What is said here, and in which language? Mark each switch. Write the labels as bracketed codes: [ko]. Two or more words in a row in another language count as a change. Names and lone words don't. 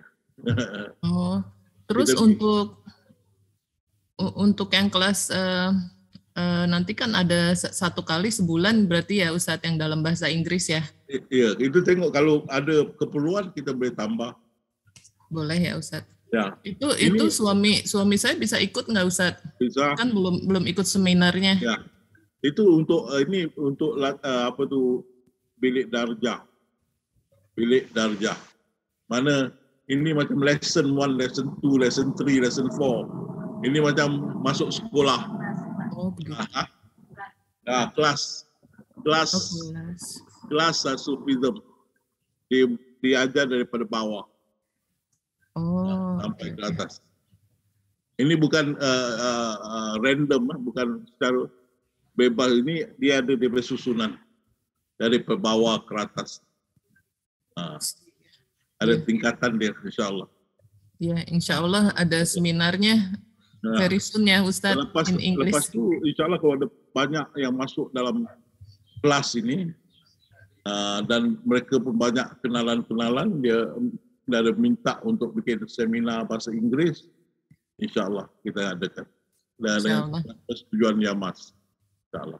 [id] Oh, terus untuk yang kelas nanti kan ada 1 kali sebulan berarti ya Ustadz yang dalam bahasa Inggris ya? [ms] Iya, itu tengok kalau ada keperluan kita boleh tambah. [id] Boleh ya Ustadz. Ya. Itu suami saya bisa ikut nggak Ustadz? Bisa. Kan belum ikut seminarnya. Ya. [ms] Itu untuk bilik darjah. Bilik darjah. Mana ini macam [en] lesson 1, lesson 2, lesson 3, lesson 4. [ms] Ini macam masuk sekolah. [id] Oh, begitu. [ms] Kelas sufism diajar daripada bawah. Sampai ke atas. Ini bukan random, bukan secara bebas. Ini dia ada di susunan dari bawah ke atas. Ada tingkatan dia, [ar] إن شاء الله. [id] Ya, [ar] إن شاء الله [id] ada seminarnya [en] very soon [id] ya Ustadz [en] in English. [ms] Lepas itu, [ar] إن شاء الله [ms] kalau ada banyak yang masuk dalam kelas ini dan mereka pun banyak kenalan-kenalan, dia ada minta untuk bikin seminar bahasa Inggris, [ar] إن شاء الله [ms] kita adakan. Dan persetujuan Yamas, [ar] إن شاء الله.